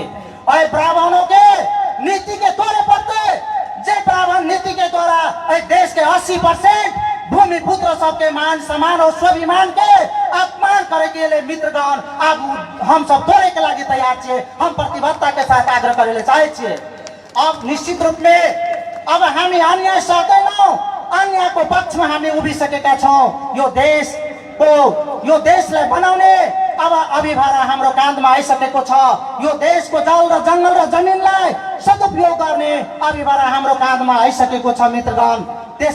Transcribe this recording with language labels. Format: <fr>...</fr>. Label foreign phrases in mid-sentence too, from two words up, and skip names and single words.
<mai>और ब्राह्मणों के नीति के द्वारा पड़ते, जे ब्राह्मण नीति के द्वारा देश के 80% भूमि पुत्र सबके मान सम्मान और स्वाभिमान के अपमान करे के लिए मित्रगण अब हम सब तोड़े के लागी तैयार छे। हम प्रतिबद्धता के साथ आग्रह करे चाहे छे।</mai> <ne>अब निश्चित रूप में अब हामी अन्याय सदैनौं, अन्याय को पक्ष में हामी उभी सकेका छौं। यो देश को, यो देशलाई बनाउने अब अभिभारा हाम्रो काँधमा आइसकेको छ। यो देशको जल र जंगल र जमिनलाई सदुपयोग गर्ने अभिभारा हाम्रो काँधमा आइसकेको छ मित्रगण।</ne>